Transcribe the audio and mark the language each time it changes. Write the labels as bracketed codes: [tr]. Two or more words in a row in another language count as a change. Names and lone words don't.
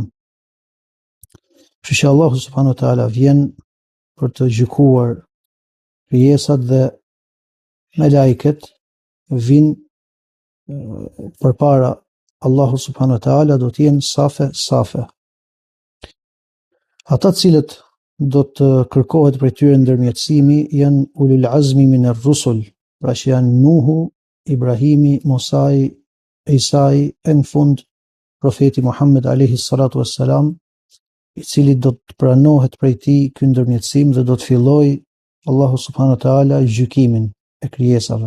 [sq] Kështu që Allahu [ar] سبحانه وتعالى [sq] vjen për të gjykuar krijesat dhe melajket vinë përpara Allahu [ar] سبحانه وتعالى, [sq] do të jenë safe. Ata cilët do të kërkohet prej tyre ndërmjetësimi janë [ar] أولو العزم من الرسل, [sq] pra që janë Nuhu, Ibrahimi, Musai, Isai, e në fund profeti Muhammed [ar] عليه الصلاة والسلام, [sq] i cili do të pranohet prej tij ky ndërmjetësim dhe do të fillojë Allahu [ar] سبحانه وتعالى [sq] gjykimin e krijesave.